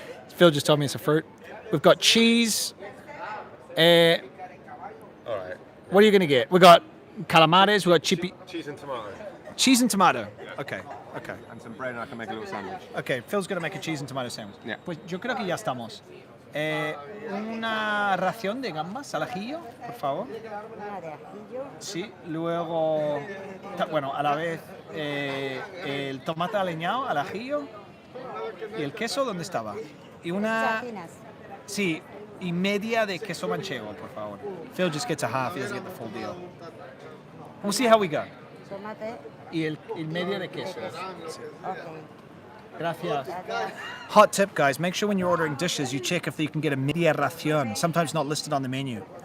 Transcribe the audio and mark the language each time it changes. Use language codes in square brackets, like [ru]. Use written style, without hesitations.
[en] Phil just told me it's a fruit. We've got cheese. All right. What are you going to get? We've got calamares. We've got chippy. Cheese and tomato. Cheese and tomato. Okay. And some bread, and I can make a little sandwich. Okay, Phil's going to make a cheese and tomato sandwich. Yeah. [es] Pues yo creo que ya estamos. Una ración de gambas al ajillo, por favor. Una de ajillo. Sí, luego, bueno, a la vez el tomate aliñado al ajillo y el queso, ¿dónde estaba? Y una, Sardinas. sí, y media de queso manchego, por favor. [en] Phil just gets a half, he doesn't get the full deal. We'll see how we go. [es] Tomate. Y el media de queso. [en] Okay. [es] Gracias. Gracias. [en] Hot tip, guys, make sure when you're ordering dishes, you check if you can get a media ración, sometimes not listed on the menu.